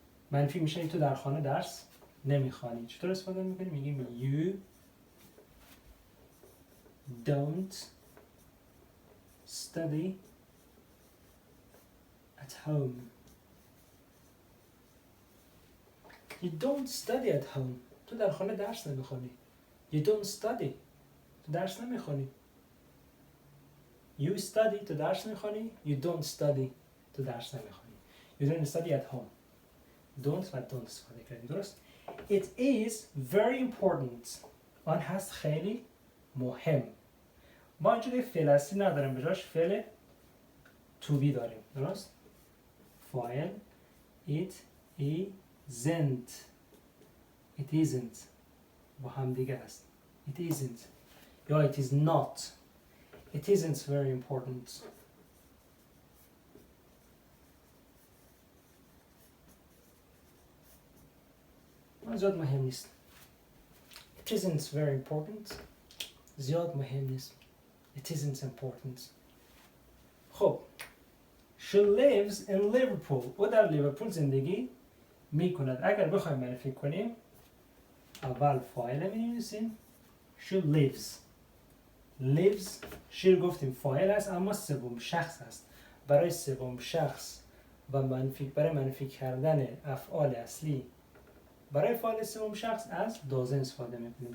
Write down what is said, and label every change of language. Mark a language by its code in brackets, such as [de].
[fa] منفی میشه تو در خانه درس نمیخوانی. چطور استفاده میکنی؟ میگیم [en] you don't study at home. You don't study at home. [fa] تو در خانه درس نمیخوانی. [en] You don't study. [fa] تو درس نمیخوانی. [en] You study. تو درس نمیخوانی. You don't study. تو درس نمیخوانی. You don't study at home. [fa] don't و don't استفاده کردیم. درست؟ [en] It is very important. [fa] آن هست خیلی مهم. ما اینجوری فعل اصلی نداریم. به جاش فعل to be داریم. درست؟ فاعل [en] it isn't. It isn't [fa] با هم دیگه است. [en] It isn't یا it is not. It isn't very important. [fa] زیاد مهم نیست. [en] It isn't very important. [fa] زیاد مهم نیست. [en] It isn't important. خب She lives in Liverpool. [fa] او در لیورپول زندگی می کند. اگر بخوایم معرفی کنیم اول فاعل می نویسیم. [en] She lives. [fa] Lives she گفتیم فاعل است اما سوم شخص است. برای سوم شخص و برای منفی کردن افعال اصلی برای فاعل سوم شخص از doesn't استفاده می کنیم.